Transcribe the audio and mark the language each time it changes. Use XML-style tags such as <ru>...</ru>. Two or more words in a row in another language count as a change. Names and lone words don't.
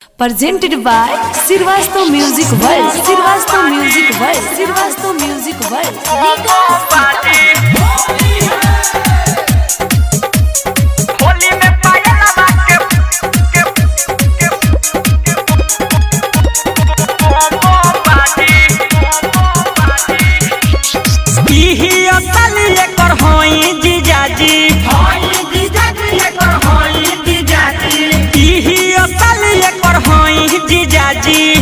<en>Presented by Sirvasto Music World. Sirvasto Music World. Sirvasto Music World.</en> <bho>होली में पायल लगा के इही असल एकर होई जीजाजी इही असल एकर होई जीजाजी</bho>